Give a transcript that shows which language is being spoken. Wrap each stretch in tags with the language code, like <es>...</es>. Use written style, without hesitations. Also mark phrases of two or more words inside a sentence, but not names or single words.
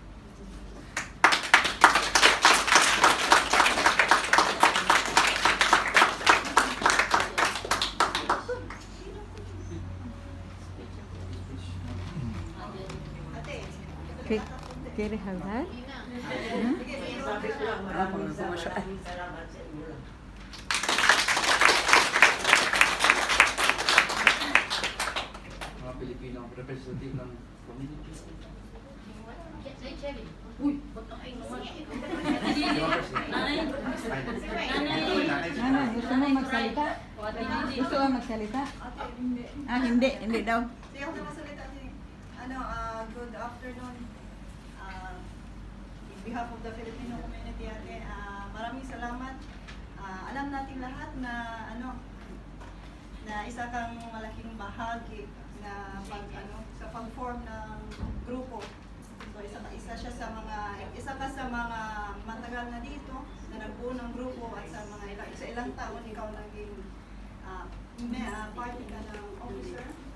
<es>¿Quieres hablar?</es> <tl>Mga Pilipino representative ng community. Uy, ba't ang ay naman? Nanay, gusto mo magsalita? Gusto mo magsalita? Hindi daw. Sige, ako na masalita.</tl> <en>Good afternoon. In behalf of the Filipino community,</en> <tl>ate, maraming salamat. Alam natin lahat na na isa kang malaking bahagi na sa pag-form ng grupo. So isa ka sa mga matagal na dito na nagbuo ng grupo, at sa ilang taon ikaw naging party ka ng officer.</tl>